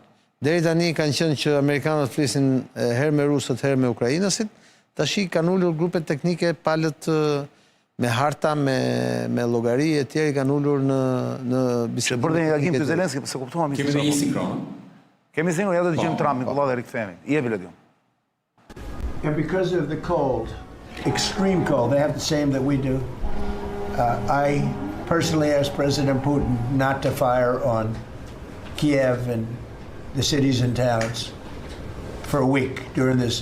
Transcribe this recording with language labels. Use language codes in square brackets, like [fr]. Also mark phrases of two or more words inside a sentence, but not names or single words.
[sq] Deri tani kanë qenë që amerikanët flisin herë me rusët, herë me ukrainasit, tashi kanë ulur grupe teknike palët me harta, me llogari e tjerë kanë ulur në bisedë. Që bërë një reagim të Zelenski, se kuptuam Kemi dhe një sinkron. Kemi sinkron, ja do të dëgjojmë Trumpin, kolla dhe rikthehemi. Jepi Ledion. [en] And because of the cold, extreme cold, they have the same that we do. I personally asked President Putin not to fire on Kiev and the cities and towns for a week during this.